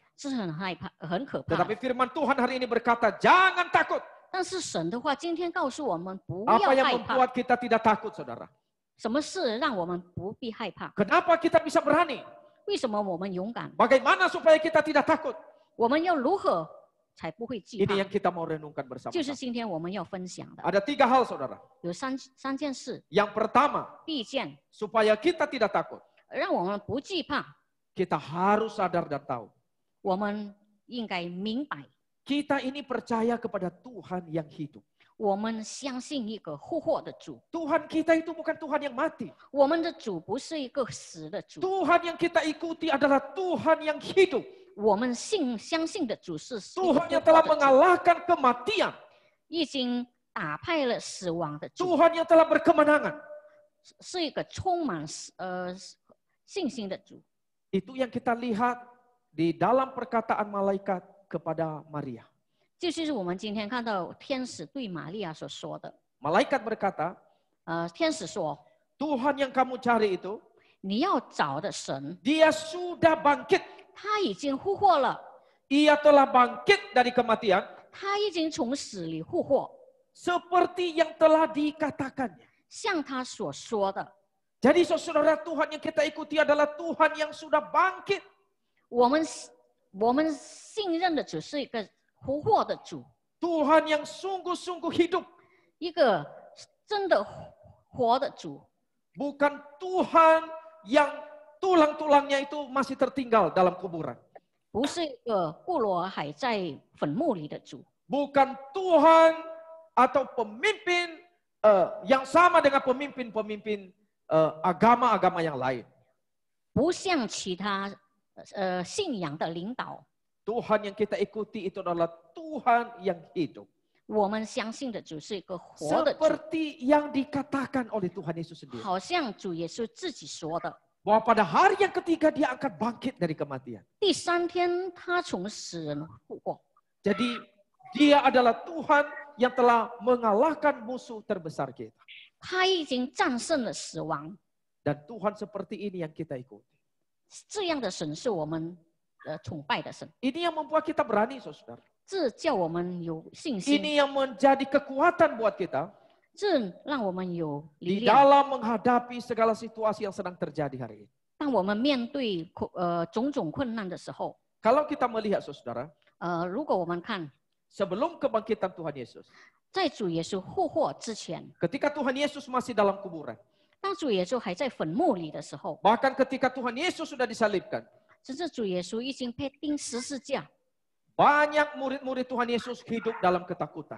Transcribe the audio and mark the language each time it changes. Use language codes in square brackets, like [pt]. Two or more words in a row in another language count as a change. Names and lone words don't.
[zh] 是很害怕、很可怕。 [id] Tetapi firman Tuhan hari ini berkata, jangan takut. [zh] 但是神的话今天告诉我们不要 [id] Apa yang [zh] 害怕， [id] membuat kita tidak takut, saudara? [zh] 什么事让我们不必害怕？ [id] Kenapa kita bisa berani? [zh] 为什么我们勇敢？ [id] Bagaimana supaya kita tidak takut? [zh] 我们要如何才不会惧怕 [id] Ini？yang kita mau renungkan [zh] 就是 [id] bersama-sama. [zh] 今天我们要分享的， [id] Ada 3 hal, saudara. [zh] 有三件事。 [id] Yang pertama, [zh] 第一件， [id] supaya kita tidak takut, [zh] 让我们不惧怕， [id] kita harus sadar dan tahu [zh] 我们应该明白， [id] kita ini percaya kepada Tuhan yang hidup. [zh] 我们相信一个复活的主。 [id] Tuhan kita itu bukan Tuhan yang mati. [zh] 我们的主不是一个死的主， [id] Tuhan yang kita ikuti adalah Tuhan yang hidup. [zh] 我们相信的主是一个 [id] Tuhan yang [zh] 复 [id] telah [zh] 活的主， [id] mengalahkan kematian. [zh] 已经打败了死亡的主， [id] Tuhan yang telah berkemenangan. [zh] 是一个充满信心的主。 [id] Itu yang kita lihat di dalam perkataan malaikat kepada Maria. [zh] 这就是我们今天看到天使对玛利亚所说的。 [id] Malaikat berkata, [zh] 天使说 [id] Tuhan yang kamu cari itu, [zh] 你要找的神， [id] Dia sudah bangkit. [zh] 他已经复活了， [id] Ia telah bangkit dari kematian [zh] 他已经从死里复活， [id] seperti yang telah dikatakannya. [zh] 像他所说的。 [id] Jadi saudara, Tuhan yang kita ikuti adalah Tuhan yang sudah bangkit. [zh] 我们信任的主是一个复活的主， [id] Tuhan yang sungguh-sungguh hidup. [zh] 一个真的活的主， [id] Bukan Tuhan yang tulang-tulangnya itu masih tertinggal dalam kuburan. [zh] 不是一个布罗还在坟墓里的主， [id] Bukan Tuhan atau pemimpin yang sama dengan pemimpin-pemimpin agama-agama yang lain. [zh] 不像其他信仰的领导。 [id] Tuhan yang kita ikuti itu adalah Tuhan yang hidup. [zh] 我们相信的主是一个活的主， [id] Seperti yang dikatakan oleh Tuhan Yesus sendiri. [zh] 好像主耶稣自己说的。 [id] Bahwa pada hari yang ketiga dia akan bangkit dari kematian. [zh] 第三天，他从死人复活。 [id] Jadi dia adalah Tuhan yang telah mengalahkan musuh terbesar kita. [zh] 他已经战胜了死亡。 [id] Dan Tuhan seperti ini yang kita ikuti. [zh] 这样的神是我们崇拜的神， [id] Ini yang membuat kita berani, saudara. [zh] 这叫我们有信心， [id] Ini yang menjadi kekuatan buat kita [zh] 这让我们有 [id] di [zh] 力量。 [id] dalam menghadapi segala situasi yang sedang terjadi hari ini. [zh] 当我们面对种种困难的时候， [id] Kalau kita melihat, saudara, [zh] 如果我们看 [id] sebelum kebangkitan Tuhan Yesus, [zh] 在主耶稣复活之前， [id] ketika Tuhan Yesus masih dalam kuburan, [zh] 当主耶稣还在坟墓里的时候， [id] bahkan ketika Tuhan Yesus sudah disalibkan, [zh] 甚至主耶稣已经被钉十字架， [id] banyak murid-murid Tuhan Yesus hidup dalam ketakutan.